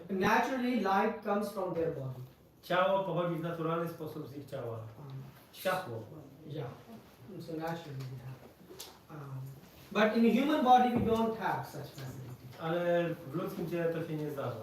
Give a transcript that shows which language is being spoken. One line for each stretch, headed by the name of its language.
English: naturally light comes from their body.
Polish: ciało pochodzi w naturalny sposób z ich ciała. Światło.
English: Yeah, so naturally we have. But in human body we don't have such facility.
Polish: Ale w ludzkim ciele to się nie zdarza.